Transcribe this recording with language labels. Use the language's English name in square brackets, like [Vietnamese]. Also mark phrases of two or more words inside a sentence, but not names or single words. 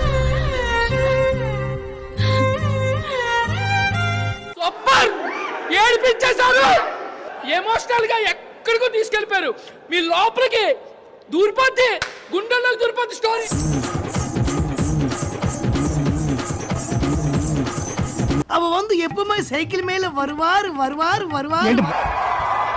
[Telugu] ఏడిపించేశారు. ఎమోషనల్ గా ఎక్కడికో తీసుకెళ్లిపోయారు. మీ లోపలికి దూరిపోద్ది, గుండెల్లోకి దూరిపోద్ది స్టోరీ. [Tamil] அவ வந்து எப்பவுமே சைக்கிள் மேல வருவாரு வருவாரு வருவாரு.